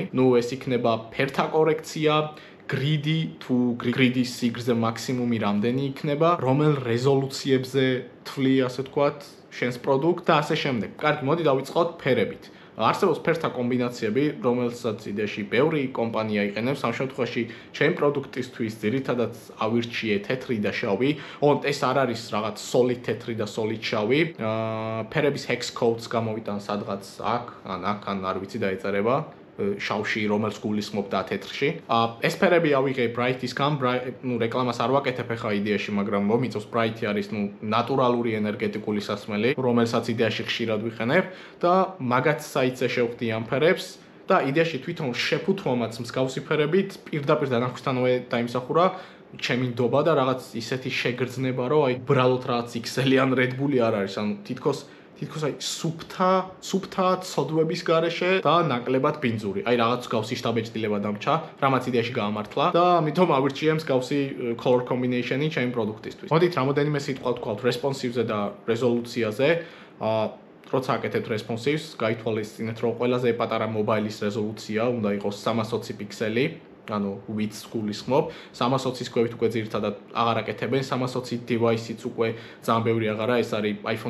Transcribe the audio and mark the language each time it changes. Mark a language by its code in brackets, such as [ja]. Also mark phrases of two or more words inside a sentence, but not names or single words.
[ka] ეს იქნება ფერთა კორექცია, გრიდი თუ გრიდის სიგრძე მაქსიმუმი რამდენი იქნება, რომელ რეზოლუციებზე თვლი, ასე ვთქვათ, შენს პროდუქტს და ასე შემდეგ. კარგი, მოდი დავიწყოთ ფერებით. არსებობს ფერთა კომბინაციები, რომელსაც იდეაში ბევრი კომპანია იყენებს. ამ შემთხვევაში ჩემ პროდუქტისთვის ძირითადად ავირჩიე თეთრი და შავი. ეს არ არის რაღაც solid თეთრი და solid შავი. ფერების [en] hex codes [ka] გამოვიტან სადღაც აქ, ან არ ვიცი დაეწერება. შავში, რომელს გულისხმობ და თეთრში. ეს ფერები ავიღე Bright-ისგან, რეკლამას არ ვაკეთებ ახლა იდეაში, მაგრამ მომიწევს Bright-ი არის, ნატურალური ენერგეტიკული სასმელი, რომელსაც იდეაში ხშირად ვიყენებ და მაგაც საიტზე შევხვდი ამ ფერებს და იდეაში თვითონ შეფუთვამაც მსგავსი ფერებით პირდაპირ დანახვისთანავე დაიმსახურა ჩემი ნდობა და რაღაც ისეთი შეგრძნება, რომ უბრალოდ რაღაც Excel-ი ან Red Bull-ი არ არის, ანუ თითქოს სუფთა ცოდვების გარეშე და ნაკლებად ბინძური. რაღაც მსგავსი შტაბეჭდილება დამჭა, რამაც იდეაში გაამართლა და ამიტომ ავირჩიე მსგავსი [en] color combination- [ka] ი ჩემი პროდუქტისთვის. მოდით რამოდენიმე სიტყვა ვთქვათ responsive-ზე და რეზოლუციაზე. როცა აკეთებთ responsive-ს, გაითვალისწინეთ, რომ ყველაზე პატარა მობაილის რეზოლუცია უნდა იყოს 320 პიქსელი. ანუ width გულისხმობ 320-ის ქვევით უკვე ძირითადად აღარ აკეთებენ 320 device-იც უკვე ძალიან ბევრი აღარა ეს არის iPhone